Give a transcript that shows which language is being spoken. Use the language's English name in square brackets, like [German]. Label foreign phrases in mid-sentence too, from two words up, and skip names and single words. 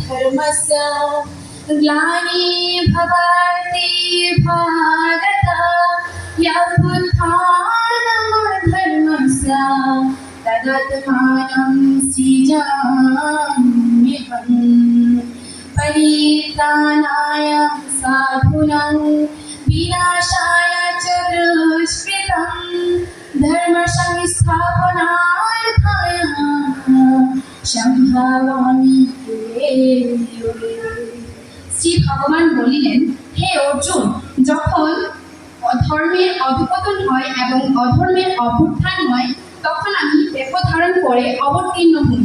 [Sanskrit] धर्मस्य ग्लानिर्भवति भारत यदुत्थानमधर्मस्य तदात्मानं सृजाम्यहम् परित्राणाय साधूनां विनाशाय च दुष्कृतं धर्मसंस्थापनार्थाय [Bangla] সম্ভাবামি শ্রী ভগবান বলিলেন, হে অর্জুন, যখন অধর্মের অধঃপতন হয় এবং অধর্মের অভ্যুত্থান হয় তখন আমি দেহ ধারণ করে অবতীর্ণ হই।